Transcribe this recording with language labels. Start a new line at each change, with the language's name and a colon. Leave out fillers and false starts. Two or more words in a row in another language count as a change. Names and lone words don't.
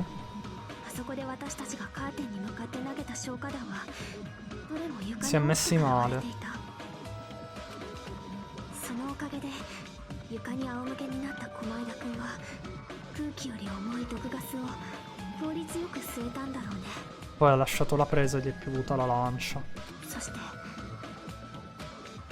Japanese: あそこで私たちがカーテンに向かって投げた消火弾はどれも床
Italian: Si è
Japanese: に
Italian: messi
Japanese: 大きく
Italian: male.
Japanese: 剥がれていた。そのおかげで床に仰向けになった狛枝くんは空気より重い毒ガスを効率よく吸えたんだろうね。
Italian: Poi ha lasciato la presa e gli è piovuta la lancia.
Japanese: そして